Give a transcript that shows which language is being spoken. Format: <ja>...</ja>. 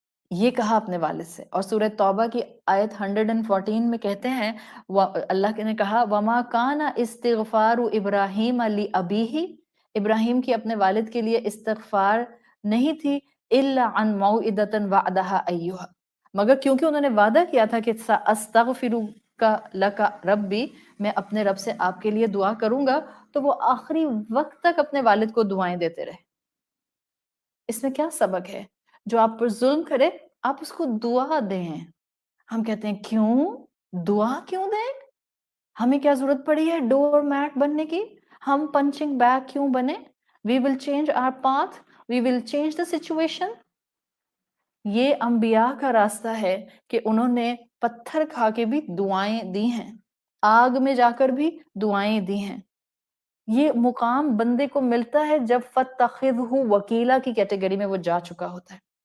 <ur>یہ کہا اپنے والد سے. اور سورہ توبہ کی آیت 114 میں کہتے ہیں اللہ نے کہا</ur> <ar>وما کان استغفار ابراہیم لابیہ،</ar> <ur>ابراہیم کی اپنے والد کے لیے استغفار نہیں تھی</ur> <ar>الا عن موعدۃ وعدھا ایھا،</ar> <ur>مگر کیونکہ انہوں نے وعدہ کیا تھا کہ</ur> <ar>استغفرک لک ربی،</ar> <ur>میں اپنے رب سے آپ کے لیے دعا کروں گا، تو وہ آخری وقت تک اپنے والد کو دعائیں دیتے رہے. اس میں کیا سبق ہے؟ جو آپ پر ظلم کرے آپ اس کو دعا دیں. ہم کہتے ہیں کیوں دعا کیوں دیں؟ ہمیں کیا ضرورت پڑی ہے ڈور میٹ بننے کی؟ ہم پنچنگ بیگ کیوں بنے؟</ur> <en>we will change our path, we will change the situation.</en> <ur>یہ انبیاء کا راستہ ہے کہ انہوں نے پتھر کھا کے بھی دعائیں دی ہیں، آگ میں جا کر بھی دعائیں دی ہیں. یہ مقام بندے کو ملتا ہے جب فَاتَّخِذْهُ وکیلا کی کیٹیگری میں وہ جا چکا ہوتا ہے.</ur>